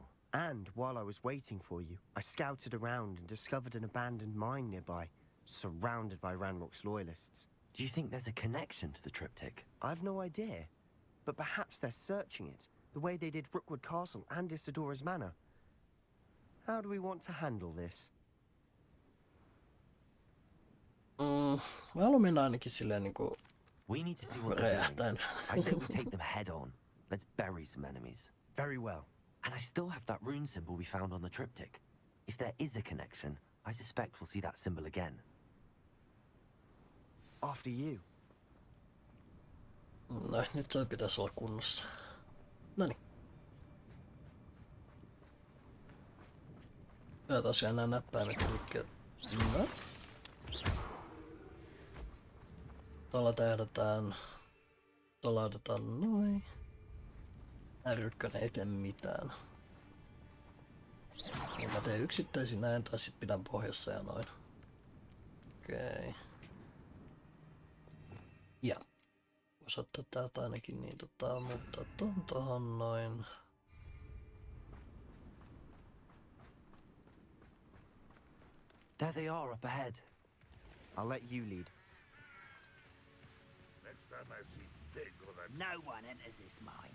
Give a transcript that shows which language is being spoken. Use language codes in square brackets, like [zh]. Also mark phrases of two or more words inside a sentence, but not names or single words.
[en] And while I was waiting for you, I scouted around and discovered an abandoned mine nearby, surrounded by Ranrock's loyalists. Do you think there's a connection to the triptych? I've no idea, but perhaps they're searching it, the way they did Rookwood Castle and Isidora's Manor. How do we want to handle this? [fi] Mä haluan mennä ainakin silleen niinku [en] We need to see what they're doing. I say we take them head on. Let's bury some enemies. Very well. And I still have that rune symbol we found on the triptych. If there is a connection, I suspect we'll see that symbol again. After you. [fi] No, nyt toi pitäisi olla kunnossa. Noniin. Tää tosiaan nää näppäimet elikkä... No. Tuolla tähdätään. Tuolla otetaan noin. R1 ei tee mitään. Niin mä teen yksittäisin näin tai sit pidän pohjassa ja noin. Okei. Ja. Vois ottaa täältä ainakin niin mutta tohon noin. [en] There they are up ahead. I'll let you lead. No one enters this mine.